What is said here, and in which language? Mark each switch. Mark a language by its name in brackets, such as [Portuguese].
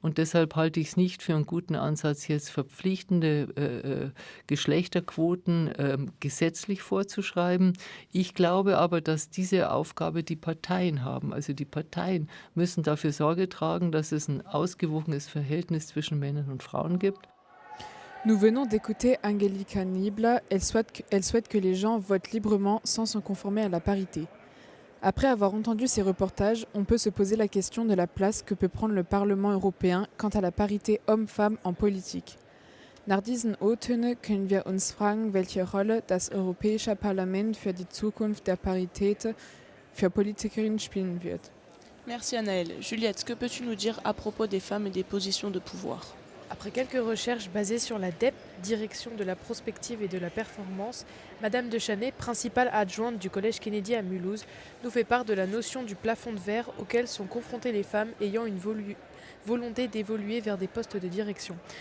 [German] Und deshalb halte ich es nicht für einen guten Ansatz, jetzt verpflichtende Geschlechterquoten gesetzlich vorzuschreiben. Ich glaube aber, dass diese Aufgabe die Parteien haben. Also die Parteien müssen dafür Sorge tragen, dass es ein ausgewogenes Verhältnis zwischen Männern und Frauen gibt. [French] Nous venons d'écouter Angelika Niebler. Elle souhaite que les gens votent librement sans se conformer à la parité. Après avoir entendu ces reportages, on peut se poser la question de la place que peut prendre le Parlement européen quant à la parité homme-femme en Politik. [German] Nach diesen O-Tönen können wir uns fragen, welche Rolle das Europäische Parlament für die Zukunft der Parität für Politikerinnen spielen wird. [French] Merci Anaëlle. Juliette, que peux-tu nous dire à propos des femmes et des positions de pouvoir ? Après quelques recherches basées sur la DEP, Direction de la prospective et de la performance, Madame Dechanet, principale adjointe du Collège Kennedy à Mulhouse, nous fait part de la notion du plafond de verre auquel sont confrontées les femmes ayant une volonté d'évoluer vers des postes de direction.